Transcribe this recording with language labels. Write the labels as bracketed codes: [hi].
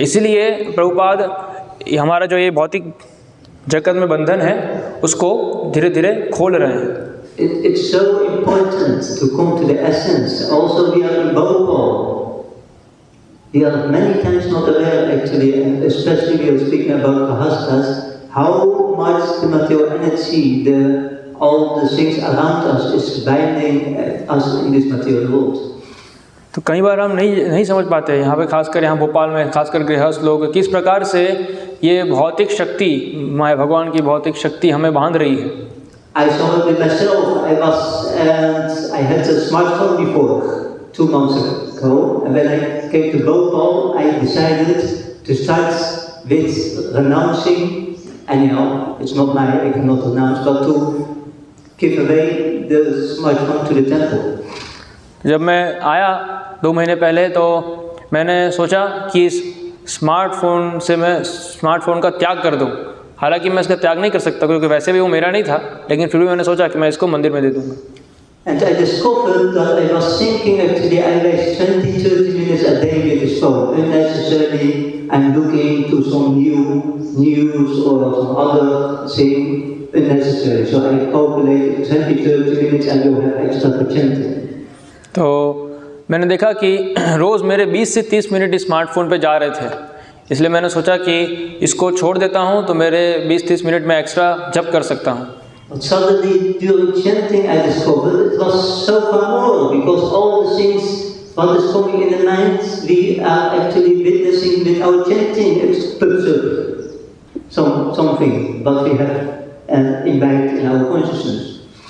[hi] इसीलिए प्रभुपाद हमारा जो ये भौतिक जगत में बंधन है उसको धीरे धीरे खोल रहे हैं। [en] It's so important to come to the essence. Also we are in Bhopal. We are many times not aware actually, and especially we are speaking about Kahastas, how much the material energy, all the things around us is binding us in this material world. [hi] तो कई बार हम नहीं समझ पाते हैं, यहाँ पे खासकर यहाँ भोपाल में खासकर गृहस्थ लोग किस प्रकार से ये भौतिक शक्ति, माँ भगवान की भौतिक शक्ति हमें बांध रही है। [en] I saw it with myself. I had a smartphone before 2 months ago, and when I came to Bhopal, I decided to start with renouncing. Anyhow, it's not my, I cannot renounce, but to give away the smartphone to the temple. [hi] जब मैं आया 2 महीने पहले तो मैंने सोचा कि इस स्मार्टफोन का त्याग कर दूं। हालांकि मैं इसका त्याग नहीं कर सकता क्योंकि वैसे भी वो मेरा नहीं था, लेकिन फिर भी मैंने सोचा कि मैं इसको मंदिर में दे दूंगा। [en] And I discovered that I was thinking actually I waste 20-30 minutes a day with this phone. Unnecessarily, I'm looking to some new news or some other thing unnecessary. So I calculated 20-30 minutes and you'll have extra opportunity. [hi] तो मैंने देखा कि रोज़ मेरे 20 से 30 minute smartphone पे जा रहे थे, इसलिए मैंने सोचा कि इसको छोड़ देता हूँ तो मेरे 20-30 मिनट में एक्स्ट्रा जप कर सकता हूँ। [en] But suddenly during chanting I discovered it was so far more, because all the things what is coming in the mind we are actually witnessing with our chanting. It puts up something what we have imbibed in our consciousness.